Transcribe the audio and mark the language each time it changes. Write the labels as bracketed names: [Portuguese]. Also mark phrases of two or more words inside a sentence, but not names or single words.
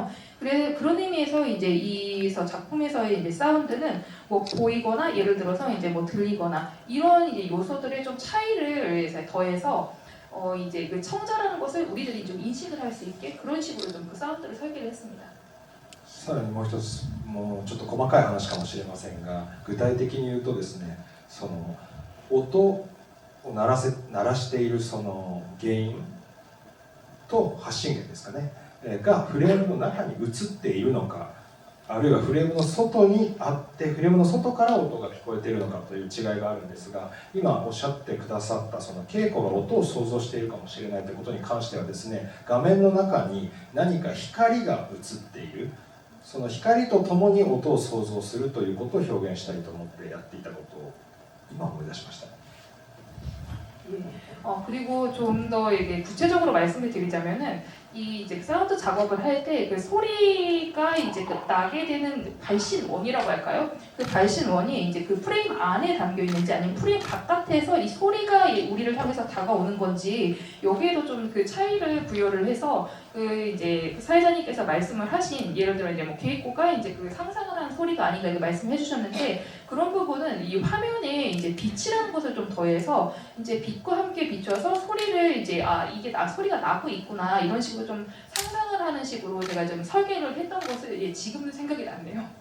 [Korean] 그런 의미에서 이제 이 작품에서의 이제 사운드는 뭐 보이거나 예를 들어서 이제 뭐 들리거나 이런 이제 요소들의 좀 차이를 이제 더해서 이제 그 청자라는 것을 우리들이 좀 인식을 할 수 있게 그런 식으로 좀 그 사운드를 설계를 했습니다. [Japanese] さらにもう一つ、もうちょっと細かい話かもしれませんが、具体的に言うとですね、その音を鳴らしているその原因と発信源ですかね、がフレームの中に映っているのか、あるいはフレームの外にあってフレームの外から音が聞こえているのかという違いがあるんですが、今おっしゃってくださったその稽古が音を想像しているかもしれないということに関してはですね、画面の中に何か光が映っている、その光とともに音を想像するということを表現したいと思ってやっていたことを今思い出しました。 [Korean] 그리고 좀 더 이게 구체적으로 말씀을 드리자면은 이 이제 사운드 작업을 할 때 그 소리가 이제 그 나게 되는 발신원이라고 할까요? 그 발신원이 이제 그 프레임 안에 담겨 있는지 아니면 프레임 바깥에서 이 소리가 우리를 향해서 다가오는 건지 여기에도 좀 그 차이를 부여를 해서 그 이제 사회자님께서 말씀을 하신 예를 들어 이제 뭐 게이코가 이제 그 상상을 한 소리가 아닌가 이렇게 말씀해 주셨는데 그런 부분은 이 화면에 이제 빛이라는 것을 좀 더해서 이제 빛과 함께 비춰서 소리를 이제 이게 소리가 나고 있구나 이런 식으로 좀 상상을 하는 식으로 제가 좀 설계를 했던 것을 지금도 생각이 났네요.